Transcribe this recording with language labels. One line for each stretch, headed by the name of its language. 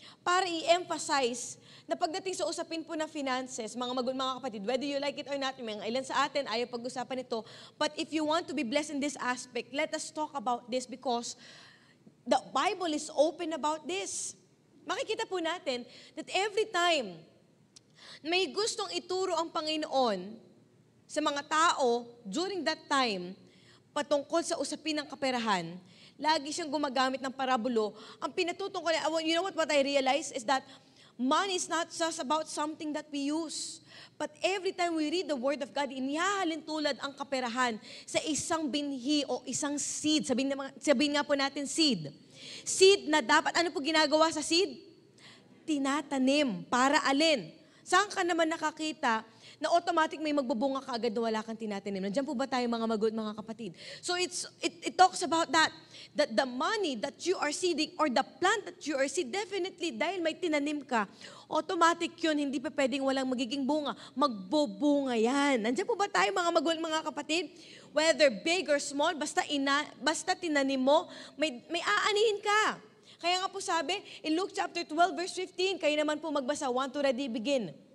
Filipino: Para i-emphasize na pagdating sa usapin po ng finances, mga kapatid,
English: whether you like it or not,
Filipino: mga ilan sa atin ayaw pag-usapan ito,
English: but if you want to be blessed in this aspect, let us talk about this because the Bible is open about this.
Filipino: Makikita po natin
English: that every time
Filipino: may gustong ituro ang Panginoon sa mga tao
English: during that time
Filipino: patungkol sa usapin ng kaperahan, lagi siyang gumagamit ng parabulo. Ang pinatutungkol,
English: you know what I realize is that money is not just about something that we use. But every time we read the Word of God,
Filipino: inihahalin tulad ang kaperahan sa isang binhi o isang seed. Sabihin nga po natin seed. Seed na dapat, ano po ginagawa sa seed? Tinatanim. Para alin? Saan ka naman nakakita na automatic may magbubunga ka agad na wala kang tinatanim. Nandiyan po ba tayo mga magulang, mga kapatid?
English: So it talks about that the money that you are seeding or the plant that you are seeding, definitely
Filipino: dahil may tinanim ka, automatic yun, hindi pa pwedeng walang magiging bunga. Magbubunga yan. Nandiyan po ba tayo mga magulang, mga kapatid?
English: Whether big or small,
Filipino: basta tinanim mo, may aanihin ka. Kaya nga po sabi, in Luke chapter 12 verse 15, kayo naman po magbasa, 1 to ready, begin.